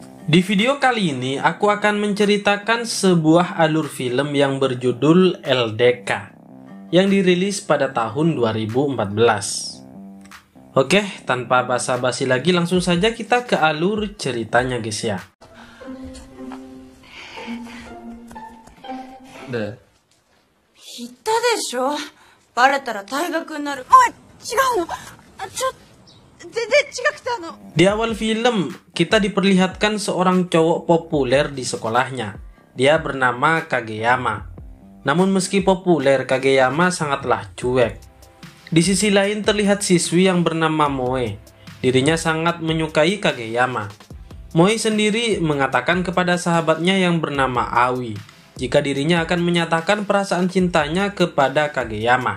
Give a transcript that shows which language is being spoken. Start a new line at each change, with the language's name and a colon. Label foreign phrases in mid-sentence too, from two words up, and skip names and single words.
Indonesian: Di video kali ini aku akan menceritakan sebuah alur film yang berjudul LDK yang dirilis pada tahun 2014. Oke, tanpa basa-basi lagi langsung saja kita ke alur ceritanya guys ya.
Japanese: で、言ったでしょ、バレたら退学になる。おい、違うの。全然違くて
Indonesian: Di awal film, kita diperlihatkan seorang cowok populer di sekolahnya. Dia bernama Kageyama. Namun meski populer, Kageyama sangatlah cuek. Di sisi lain terlihat siswi yang bernama Moe. Dirinya sangat menyukai Kageyama. Moe sendiri mengatakan kepada sahabatnya yang bernama Aoi jika dirinya akan menyatakan perasaan cintanya kepada Kageyama.